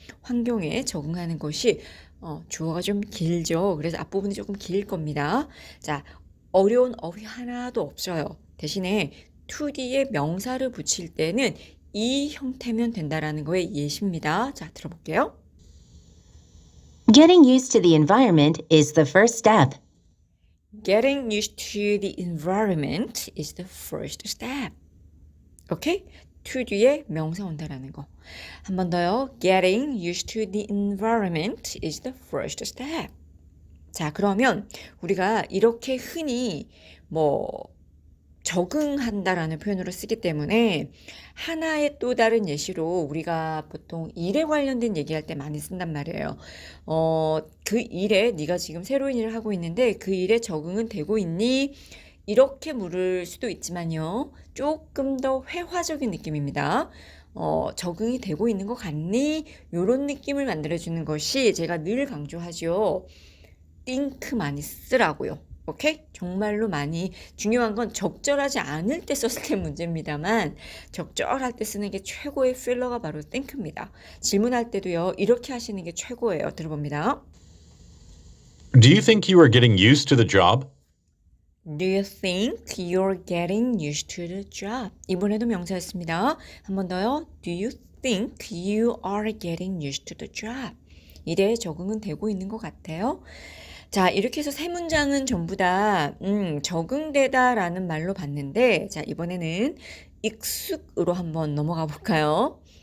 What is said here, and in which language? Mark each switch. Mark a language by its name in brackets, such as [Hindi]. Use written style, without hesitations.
[Korean] 환경에 적응하는 것이 주어가 좀 길죠. 그래서 앞부분이 조금 길 겁니다. 자, 어려운 어휘 하나도 없어요. 대신에 to 뒤에 명사를 붙일 때는 이 형태면 된다라는 거에 예시입니다. 자, 들어볼게요. [English] Getting used to the environment is the first step. Getting used to the environment is the first step. 오케이? [Korean] to 뒤에 명사 온다라는 거. 한 번 더요. [English] Getting used to the environment is the first step. [Korean] 자, 그러면 우리가 이렇게 흔히 적응한다라는 표현으로 쓰기 때문에 하나의 또 다른 예시로 우리가 보통 일에 관련된 얘기할 때 많이 쓴단 말이에요. 그 일에 네가 지금 새로운 일을 하고 있는데 그 일에 적응은 되고 있니? 이렇게 물을 수도 있지만요. 조금 더 회화적인 느낌입니다. 적응이 되고 있는 것 같니? 이런 느낌을 만들어주는 것이 제가 늘 강조하죠. think 많이 쓰라고요. 오케이? 정말로 많이 중요한 건 적절하지 않을 때 썼을 때 문제입니다만 적절할 때 쓰는 게 최고의 필러가 바로 think입니다. 질문할 때도요. 이렇게 하시는 게 최고예요. 들어봅니다. [English] Do you think you are getting used to the job? Do you think you're getting used to the job? [Korean] 이번에도 명사였습니다. 한 번 더요. [English] Do you think you are getting used to the job? [Korean] 일에 적응은 되고 있는 것 같아요. 자, 이렇게 해서 세 문장은 전부 다 적응되다라는 말로 봤는데 자, 이번에는 익숙으로 한번 넘어가 볼까요?